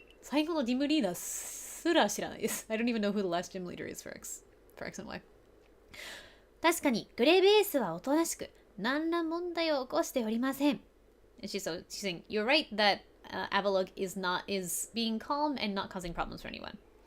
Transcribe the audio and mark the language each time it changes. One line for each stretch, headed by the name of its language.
Japanese: 最後のジムリーダーすら知らないです。
English: I don't even know who the last gym leader is for X and Y.
Japanese: 確かに、グレーベースはおとなしく、何ら問題を起こしておりません。
English: She's saying, you're right that Avalugg is being calm and not causing problems for anyone.